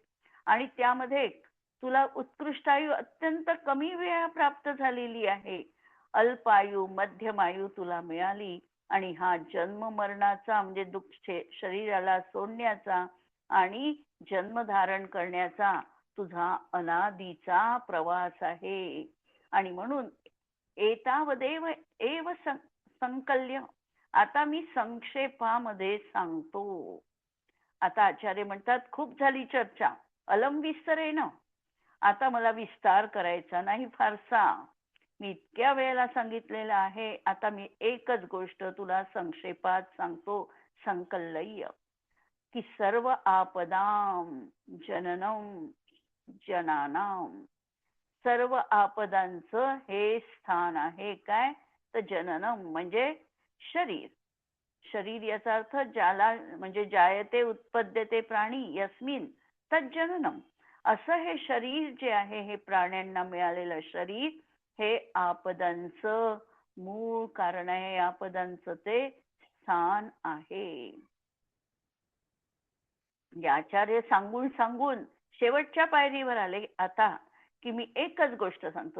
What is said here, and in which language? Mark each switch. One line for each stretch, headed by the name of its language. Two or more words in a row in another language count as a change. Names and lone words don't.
Marathi: आणि त्यामध्ये तुला उत्कृष्ट आयु अत्यंत कमी वेळा प्राप्त झालेली आहे, अल्पायू मध्यमायू तुला मिळाली आणि हा जन्म मरणाचा म्हणजे दुःख शरीराला सोडण्याचा आणि जन्म धारण करण्याचा तुझा अनादीचा प्रवास आहे. आणि म्हणून
Sanskrit: एतावदेव एव संकल्य,
Marathi: आता मी संक्षेपामध्ये सांगतो. आता आचार्य म्हणतात खूप झाली चर्चा,
Sanskrit: अलम विस्तरेण.
Marathi: आता मला विस्तार करायचा नाही फारसा. मी इतक्या वेळेला सांगितलेलं आहे. आता मी एकच गोष्ट तुला संक्षेपात सांगतो, संकल्लय्य, की
Sanskrit: सर्व आपदाम जननम जनानाम.
Marathi: सर्व आपदांचं हे स्थान आहे. काय? तर जननम म्हणजे शरीर. शरीर याचा अर्थ ज्याला म्हणजे
Sanskrit: जायते उत्पद्यते प्राणी यस्मिन तज्जननम.
Marathi: असं हे शरीर जे आहे, हे प्राण्यांना मिळालेलं शरीर, हे आपदांचं मूळ कारण आहे, आपदांचं ते स्थान आहे. आचार्य सांगून सांगून शेवटच्या पायरीवर आले आता, की मी एकच गोष्ट सांगतो.